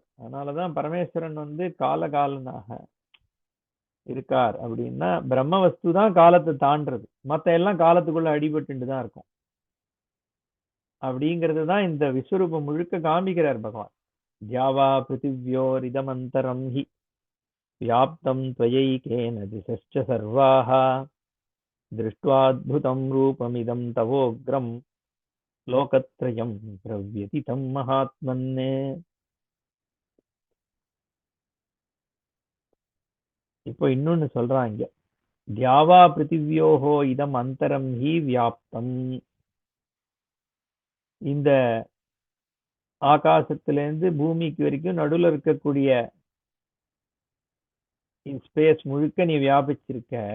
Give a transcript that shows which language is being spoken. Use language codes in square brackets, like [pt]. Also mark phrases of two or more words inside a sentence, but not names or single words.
[ta] அதனாலதான் பரமேஸ்வரன் காலகாலனாக இருக்கார். அப்படின்னா பிரம்ம வஸ்து தான் காலத்தை தாண்டது, மத்த எல்லாம் காலத்துக்குள்ள அடிபட்டு தான் இருக்கும். அப்படிங்கிறது தான் இந்த விஸ்வரூபம் முழுக்க காமிக்கிறார் பகவான். [sa] द्यावा पृथिव्योर् इदमन्तरं हि व्याप्तं त्वयैकेन दिशश्च सर्वाः दृष्ट्वाद्भुतं रूपमिदं तवोग्रं लोकत्रयं प्रव्यथितं महात्मन्. [ta] இப்போ இன்னொன்னு சொல்றாங்க, [sa] द्यावा पृथिव्योः इदम् अन्तरं हि व्याप्तम्. [ta] இந்த ஆகாசத்திலிருந்து பூமிக்கு வரைக்கும் நடுவில் இருக்கக்கூடிய ஸ்பேஸ் முழுக்க நீ வியாபிச்சிருக்க.